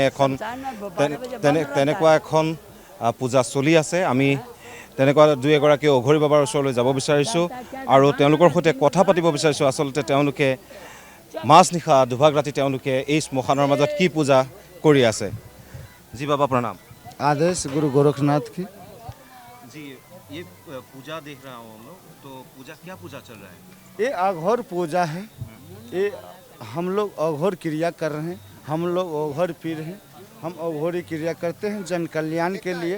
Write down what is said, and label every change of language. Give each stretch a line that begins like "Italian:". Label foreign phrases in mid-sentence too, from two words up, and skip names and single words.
Assamese: তেনেকুৱা এখন পূজা চলি আছে আমি তেনেকুৱা দুই এগৰাকী অঘৰী বাবাৰ ওচৰলৈ যাব বিচাৰিছোঁ আৰু তেওঁলোকৰ সৈতে কথা পাতিব বিচাৰিছোঁ আচলতে তেওঁলোকে মাজনিশা দুভাগ ৰাতি তেওঁলোকে এই শ্মশানৰ মাজত কি পূজা কৰি আছে
Hindi: जी बाबा प्रणाम आदेश गुरु गोरखनाथ की। जी ये पूजा देख रहा हूँ हम लोग तो पूजा क्या पूजा चल रहा है ये अघोर पूजा है। ये हम लोग अघोर क्रिया कर रहे हैं। हम लोग अघोर पीर हैं। हम अघोरी क्रिया करते हैं जन कल्याण के लिए।